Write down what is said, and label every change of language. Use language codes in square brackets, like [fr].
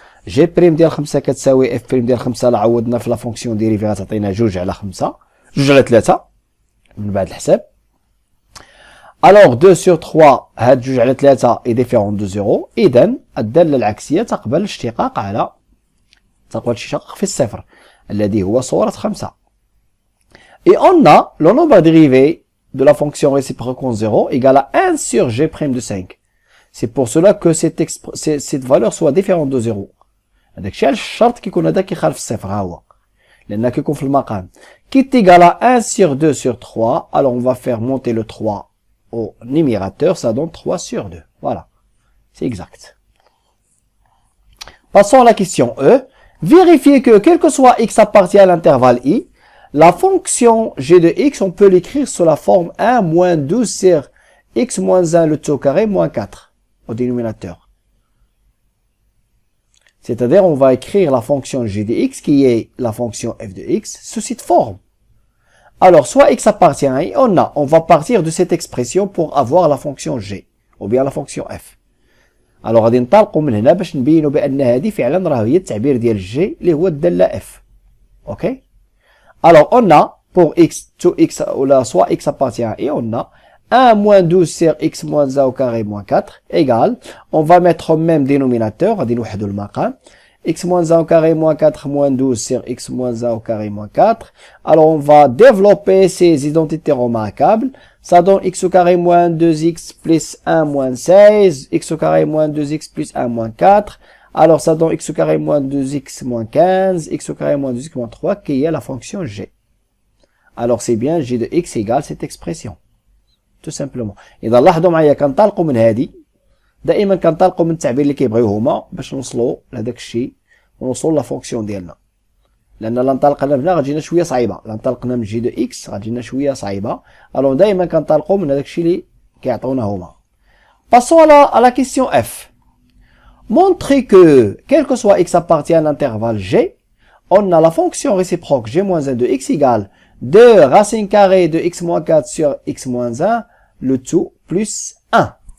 [ar] g' ديال 5 كتساوي f' ديال 5 لا عوضنا في لا فونكسيون ديريفي غتعطينا 2 على 5. 2 على 3 من بعد الحساب. [fr] Alors 2 sur 3 [ar] هاد 2 على 3 [fr] est différent de 0. [ar] إذا الدالة العكسية تقبل الاشتقاق على الاشتقاق في الصفر الذي هو صورة 5. [fr] Et on a le nombre dérivé de la fonction réciproque en 0 égale à 1 sur g' de 5. C'est pour cela que cette valeur soit différente de 0. [ar] هذاك الشيء الشرط كيكون هذا كيخالف الصفر ها هو لأنه كيكون في المقام. [fr] Qui est égal à 1 sur 2 sur 3. Alors on va faire monter le 3 au numérateur, ça donne 3 sur 2. Voilà, c'est exact. Passons à la question E. Vérifiez que, quel que soit x appartient à l'intervalle i, la fonction g de x, on peut l'écrire sous la forme 1 moins 12 sur x moins 1 le tout au carré moins 4 au dénominateur. C'est-à-dire, on va écrire la fonction g de x, qui est la fonction f de x, sous cette forme. Alors, soit x appartient à i, on va partir de cette expression pour avoir la fonction g, ou bien la fonction f. [ar] Alors غادي ننطلقوا من هنا باش نبينوا بان هذه فعلا راه هي التعبير ديال الجي اللي هو الداله اف. اوكي. [fr] Alors on a pour x to x ou soit x appartient à i, on a 1 moins 12 sur x moins 1 au carré moins 4 égale, on va mettre au même dénominateur, [ar] غادي نوحدوا المقام, [fr] x moins 1 au carré moins 4 moins 12 sur x moins 1 au carré moins 4. Alors on va développer ces identités remarquables. Ça donne x au carré moins 2x plus 1 moins 16, x au carré moins 2x plus 1 moins 4. Alors ça donne x au carré moins 2x moins 15, x au carré moins 2x moins 3, qui est la fonction g. Alors c'est bien g de x égale cette expression. Tout simplement. [ar] إذا لاحظوا معايا كنطلقوا من هذه دائما كنطلقوا من التعبير اللي كيبغيو هما باش نوصلوا لهذاك الشيء ونوصلوا لا فونكسيون ديالنا. لان لا انطلقنا من هنا غتجينا شويه صعيبه، لا انطلقنا من جي دو اكس غتجينا شويه صعيبه. الو دائما كنطلقوا من هذاك الشيء اللي كيعطيونا هما. [fr] Passons à la question F. Montrez que, quel que soit x appartient à l'intervalle g, on a la fonction réciproque g-1 de x égale 2 racine carrée de x moins 4 sur x moins 1, le tout plus 1.